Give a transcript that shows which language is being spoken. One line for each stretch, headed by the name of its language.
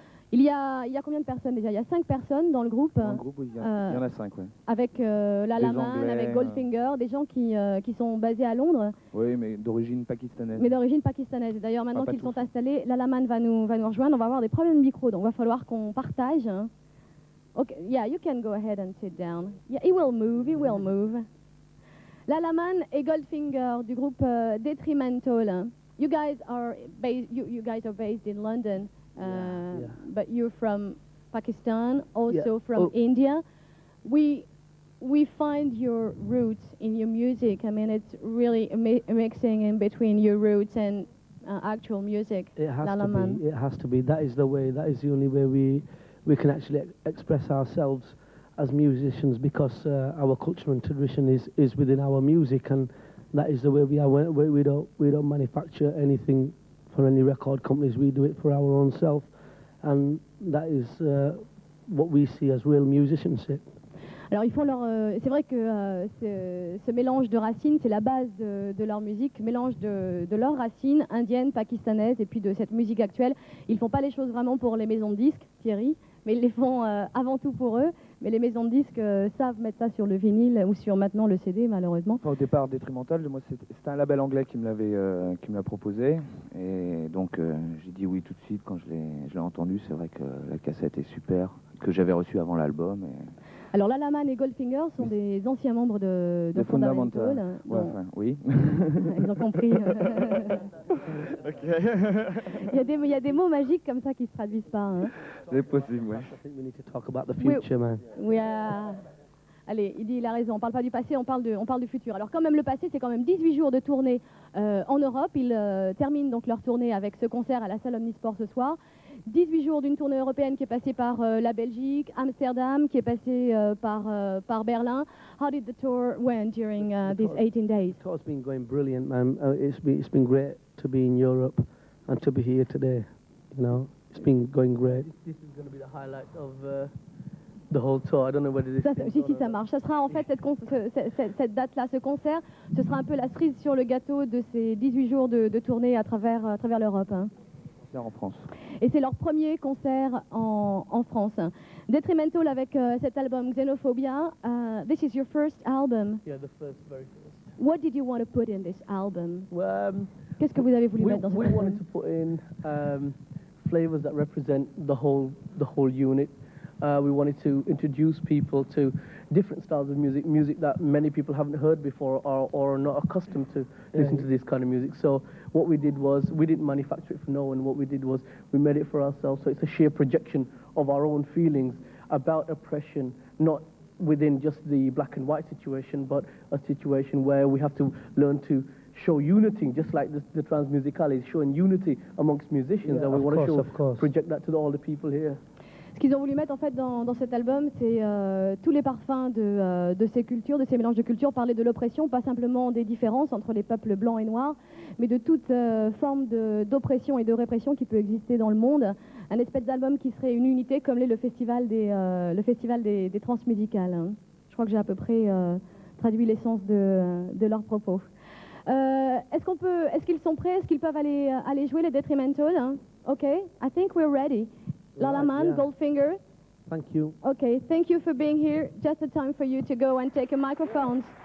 French: Il y a combien de personnes déjà? Il y a 5 personnes dans le groupe. Dans le groupe, oui, il y en a 5, oui. Avec Lalaman, avec Goldfinger, des gens qui sont basés à Londres. Oui, mais d'origine pakistanaise. Mais d'origine pakistanaise. D'ailleurs, maintenant qu'ils sont installés, Lalaman va nous rejoindre. On va avoir des problèmes de micro, donc il va falloir qu'on partage.
English: Okay, yeah, you can go ahead and sit down. Yeah, he will move. Lalaman et Goldfinger du groupe Detrimental. You guys are based in London. Yeah. But you're from Pakistan, also from India. We find your roots in your music. I mean, it's really mixing in between your roots and actual music. It has to be. That is the way. That is the only way we can actually express ourselves as musicians, because our culture and tradition is within our music, and that is the way we are. We don't manufacture anything for any record companies. We do it for our own self, and that is what we see as real musicianship.
French: Alors ils font c'est vrai que ce mélange de racines, c'est la base de leur musique, mélange de leurs racines indiennes, pakistanaises et puis de cette musique actuelle. Ils font pas les choses vraiment pour les maisons de disques, Thierry, mais ils les font avant tout pour eux. Mais les maisons de disques savent mettre ça sur le vinyle ou sur maintenant le CD, malheureusement. Au départ, Detrimental, moi c'était un label anglais qui me l'a proposé, et donc j'ai dit oui tout de suite quand je l'ai entendu. C'est vrai que la cassette est super, que j'avais reçue avant l'album. Alors Lalaman et Goldfinger sont des anciens membres de Fundamental. Ouais, enfin, oui. Ils ont compris.
English: Okay.
French: il y a des mots magiques comme ça qui se traduisent pas. Hein. C'est possible, oui.
English: I think we need to talk about the future, man.
French: Allez, il a raison, on parle pas du passé, on parle du futur. Alors quand même le passé, c'est quand même 18 jours de tournée en Europe. Ils terminent donc leur tournée avec ce concert à la salle Omnisport ce soir. 18 jours d'une tournée européenne qui est passée par la Belgique, Amsterdam, qui est passée par Berlin.
English: How did the tour went during these 18 days? The tour's been going brilliant, man. It's been great to be in Europe and to be here today. You know, it's been going great. This is going to be the highlight of the whole tour. I don't know whether this.
French: Si ça marche. Ça sera en fait cette date-là, ce concert, ce sera un peu la cerise sur le gâteau de ces 18 jours de tournée à travers l'Europe. Hein. En France. Et c'est leur premier concert en France. Detrimental avec cet album Xenophobia.
English: This is your first album. Yeah, the very first. What did you want to put in this album?
French: Qu'est-ce que vous avez voulu mettre dans cet album?
English: We wanted to put in flavors that represent the whole unit. We wanted to introduce people to different styles of music that many people haven't heard before or are not accustomed to listen to this kind of music. So what we did was, we didn't manufacture it for no one. What we did was, we made it for ourselves. So it's a sheer projection of our own feelings about oppression, not within just the black and white situation, but a situation where we have to learn to show unity, just like the Transmusicale is showing unity amongst musicians, and we want to project that to all the people here.
French: Ce qu'ils ont voulu mettre en fait dans cet album, c'est tous les parfums de ces cultures, de ces mélanges de cultures, parler de l'oppression, pas simplement des différences entre les peuples blancs et noirs, mais de toute forme d'oppression et de répression qui peut exister dans le monde. Un espèce d'album qui serait une unité comme l'est le festival des transmusicales. Hein. Je crois que j'ai à peu près traduit l'essence de leurs propos. Est-ce qu'ils sont prêts? Est-ce qu'ils peuvent aller jouer les Detrimental?
English: Hein? Ok, I think we're ready. Lalaman, Goldfinger. Thank you. Okay, thank you for being here. Just a time for you to go and take a microphone.